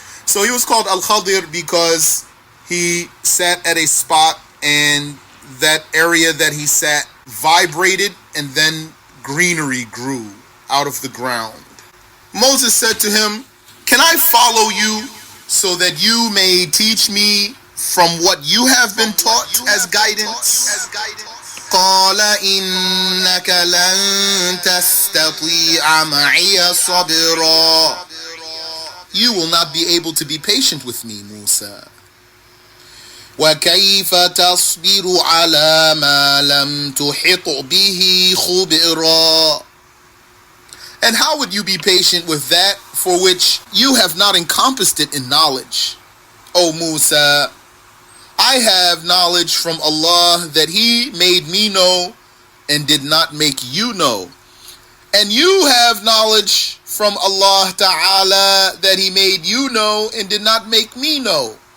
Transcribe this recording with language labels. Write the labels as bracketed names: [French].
[English] So he was called Al-KhaDir because he sat at a spot and that area that he sat vibrated and then greenery grew out of the ground. Moses said to him, can I follow you so that you may teach me from what you have been taught as guidance? [Arabic] قال إنك لن تستطيع معي صبرا. [English] You will not be able to be patient with me, Musa. [Arabic] وكيف تصبر على ما لم تحط به خبرا. [English] And how would you be patient with that for which you have not encompassed it in knowledge? O Musa, I have knowledge from Allah that He made me know and did not make you know. And you have knowledge from Allah Ta'ala that He made you know and did not make me know.